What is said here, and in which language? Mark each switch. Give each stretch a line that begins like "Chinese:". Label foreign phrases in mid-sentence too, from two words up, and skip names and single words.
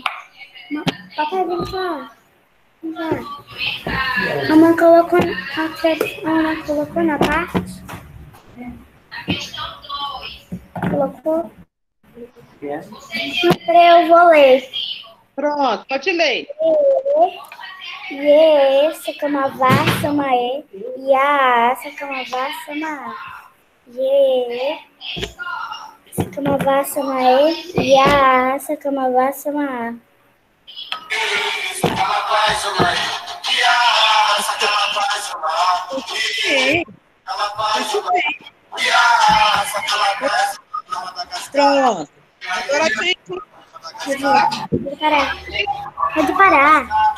Portuguese: Papai, vem cá. Vem cá. A mãe colocou na parte. Colocou. Eu vou ler. Pronto, pode ler. Ye, sakamava, samae. Ya, sakamava, sama. Ye, sakamava, samae. Ya, sakamava, sama. Sim. Pronto. Agora tem. Pode parar. Pode parar.